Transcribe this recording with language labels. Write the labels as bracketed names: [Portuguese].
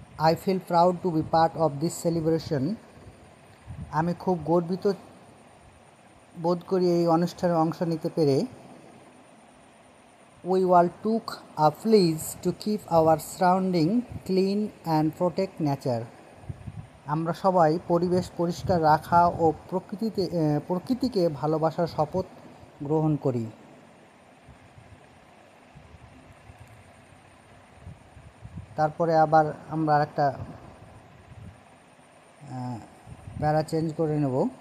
[English] I feel proud to be part of this celebration. [Bangla] আমি খুব গর্বিত বোধ করি এই অনুষ্ঠানে অংশ নিতে পেরে। [English] We all took a pledge to keep our surrounding clean and protect nature. [Bangla] আমরা সবাই পরিবেশ পরিষ্কার রাখা ও প্রকৃতিকে ভালোবাসার শপথ গ্রহণ করি। তারপরে আবার আমরা একটা প্যারা চেঞ্জ করে নেব।